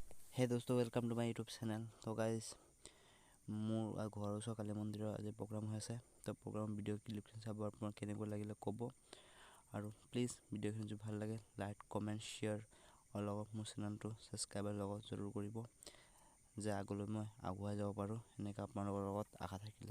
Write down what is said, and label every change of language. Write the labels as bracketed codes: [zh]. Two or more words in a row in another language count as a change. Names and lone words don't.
[en] Hey दोस्तों, welcome to my YouTube channel. [as] तो गाइज মোৰ ঘৰৰ ওচৰ কালী মন্দিৰৰ আজি প্ৰগ্ৰাম হৈ আছে। তো প্ৰগ্ৰাম ভিডিঅ' ক্লিপখিনি চাব, আপোনাৰ কেনেকুৱা লাগিলে ক'ব আৰু প্লিজ ভিডিঅ'খিনি যদি ভাল লাগে [en] like comment share [as] আৰু লগত মোৰ চেনেলটো ছাবস্ক্ৰাইবৰ লগত জৰুৰ কৰিব যে আগলৈ মই আগুৱাই যাব পাৰোঁ এনেকৈ আপোনালোকৰ লগত আশা থাকিলে।